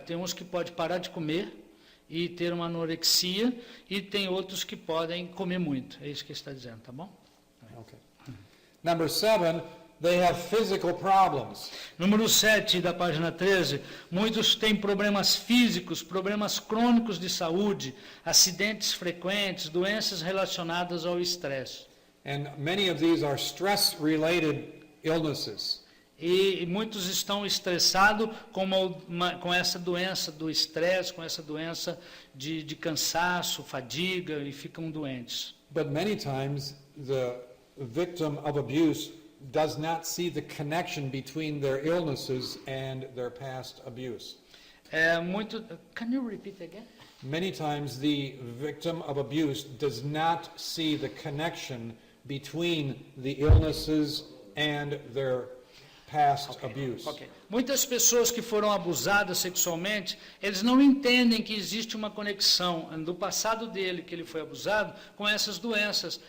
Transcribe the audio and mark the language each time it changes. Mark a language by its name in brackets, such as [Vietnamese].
[Portuguese] Tem uns que pode parar de comer e ter uma anorexia, e tem outros que podem comer muito. É isso que ele está dizendo, tá bom? Okay. [English] Number 7, they have physical problems. [Portuguese] Número 7 da página 13, muitos têm problemas físicos, problemas crônicos de saúde, acidentes frequentes, doenças relacionadas ao estresse. [English] And many of these are stress-related illnesses. [Portuguese] E muitos estão estressados com essa doença do estresse, com essa doença de cansaço, fadiga, e ficam doentes. [English] But many times the victim of abuse does not see the connection between their illnesses and their past abuse. Can you repeat again? Many times the victim of abuse does not see the connection between the illnesses and their past abuse. Okay. [Portuguese] Muitas pessoas que foram abusadas sexualmente, eles não entendem que existe uma conexão do passado dele, que ele foi abusado, com essas doenças.